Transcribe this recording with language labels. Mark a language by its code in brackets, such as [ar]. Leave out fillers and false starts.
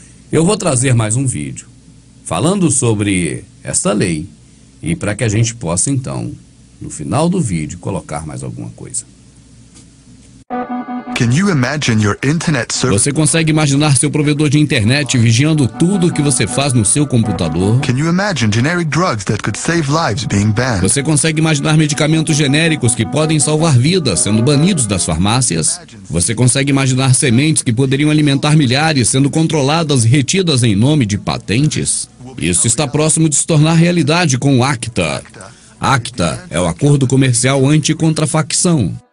[pt] Eu vou trazer mais um vídeo falando sobre esta lei e para que a gente possa, então, no final do vídeo, colocar mais alguma coisa. [en] Can you imagine your internet service? [pt] Você consegue imaginar seu provedor de internet vigiando tudo o que você faz no seu computador? [en] Can you imagine generic drugs that could save lives being banned? [pt] Você consegue imaginar medicamentos genéricos que podem salvar vidas sendo banidos das farmácias? Você consegue imaginar sementes que poderiam alimentar milhares sendo controladas e retidas em nome de patentes? Isso está próximo de se tornar realidade com o ACTA. ACTA é o Acordo Comercial Anticontrafacção.